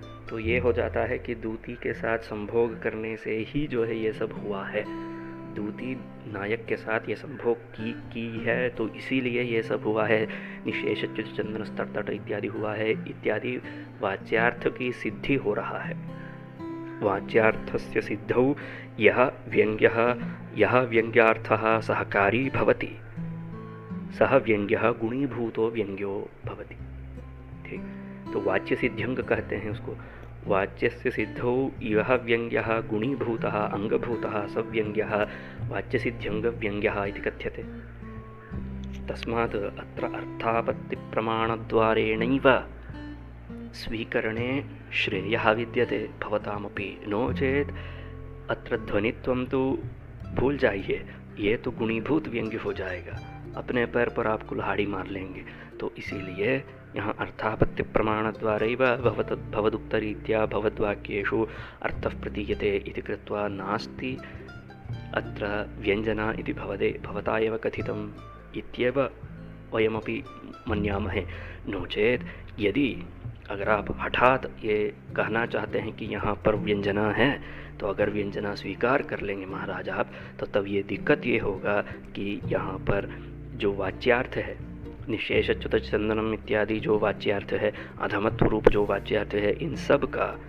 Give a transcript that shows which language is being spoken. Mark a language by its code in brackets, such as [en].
[hi] तो ये हो जाता है कि दूती के साथ संभोग करने से ही जो है ये सब हुआ है। दूती नायक के साथ ये संभोग की है, तो इसीलिए ये सब हुआ है। निःशेषच्युत चंदन स्तट इत्यादि हुआ है, इत्यादि वाच्यार्थ की सिद्धि हो रहा है। [sa] वाच्यार्थस्य सिद्धौ यह व्यंग्यार्थः सहकारी भवति, सह व्यंग्यः गुणीभूतो व्यंग्यो भवति। [hi] ठीक, तो वाच्य सिद्ध्यंग कहते हैं उसको। [sa] वाच्यस्य सिद्धौ यह व्यंग्यः गुणीभूतः अंगभूतः स व्यंग्यः वाच्य सिद्ध्यंग व्यंग्यः इति कथ्यते। तस्मात् अत्र अर्थापत्ति प्रमाणद्वारेणैव स्वीकरणे श्रेयः विद्यते भवतामपि। नो चेत अत्र ध्वनित्वं [hi] तो भूल जाइए, ये तो गुणीभूत व्यंग्य हो जाएगा, अपने पैर पर आप कुल्हाड़ी मार लेंगे। तो इसीलिए यहाँ [sa] अर्थापत्ति प्रमाणद्वारैव भवदुक्तरीत्या भवद्वाक्येषु अर्थः प्रतीयते इति कृत्वा नास्ति अत्र व्यंजना इति भवता एव कथितम् इत्येव वयमपि मन्यामहे। नो चेत [hi] यदि अगर आप हठात ये कहना चाहते हैं कि यहाँ पर व्यंजना है, तो अगर व्यंजना स्वीकार कर लेंगे महाराज आप, तो तब ये दिक्कत ये होगा कि यहाँ पर जो वाच्यार्थ है निःशेषच्युत चंदनम इत्यादि जो वाच्यार्थ है, अधमत्व रूप जो वाच्यार्थ है, इन सब का